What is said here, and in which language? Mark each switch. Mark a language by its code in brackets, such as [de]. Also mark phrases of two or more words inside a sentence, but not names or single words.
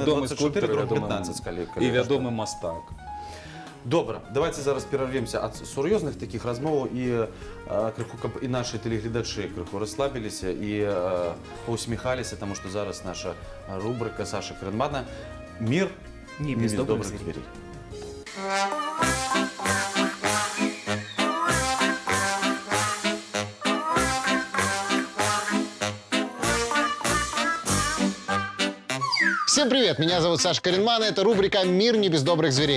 [be] вядомы 24, скульптар, дроб вядомы 15, калі і вядомы мастак. Добра, давайте зараз перарвемся ад сур'ёзных такіх размоваў і крыху, каб і нашыя тэлегледачы крыху расслабіліся і паўсміхаліся, таму што зараз наша рубрыка Саша Крэнмана «Мир Не без добрых зверей». [ru] Всем привет, меня зовут Саша Коренман, и это рубрика «Мир не без добрых зверей».